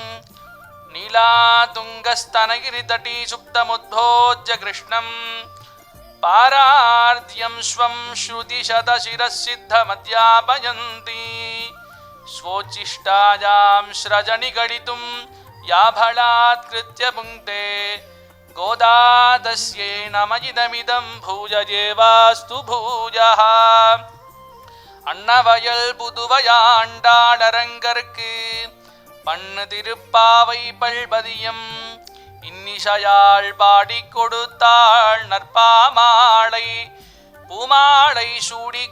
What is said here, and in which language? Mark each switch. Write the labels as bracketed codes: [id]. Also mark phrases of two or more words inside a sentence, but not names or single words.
[sa] नीलातुङ्गस्तनगिरितटी सुप्तमुद्भोज्य कृष्णं पारार्ध्यं स्वं श्रुतिशतशिरःसिद्धमध्यापयन्ति स्वोच्छिष्टायां स्रजनिगडितुं या बलात्कृत्य पुङ्क्ते गोदा तस्यै नमः भूयजेवास्तु भूयः [ta] அன்னவயல் புதுவையாண்டாளரங்கற்கு பண்ணு திருப்பாவை பல்பதியம் இன்னிசையாள் பாடிக் கொடுத்தாள் நற்பாமாலை பூமாலை சூடிக்